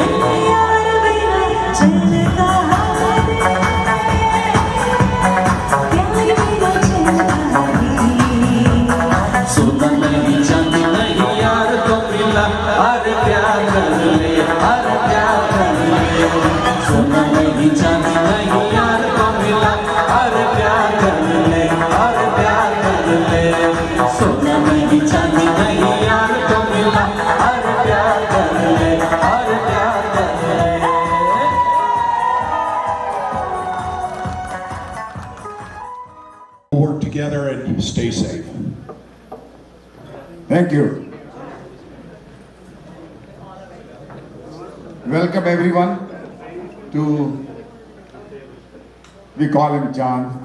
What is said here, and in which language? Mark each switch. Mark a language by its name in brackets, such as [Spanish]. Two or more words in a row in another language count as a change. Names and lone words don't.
[Hindi] सोना नहीं चांदी नहीं यार तो मिला, अरे प्यार कर ले, अरे प्यार कर ले। सोना नहीं चांदी नहीं यार तो मिला, अरे प्यार कर ले, अरे प्यार कर ले। सोना नहीं चांदी नहीं यार तो मिला, अरे प्यार कर ले, अरे प्यार कर ले। [English] Work together and stay safe. Thank you. Welcome everyone to, we call him Chand.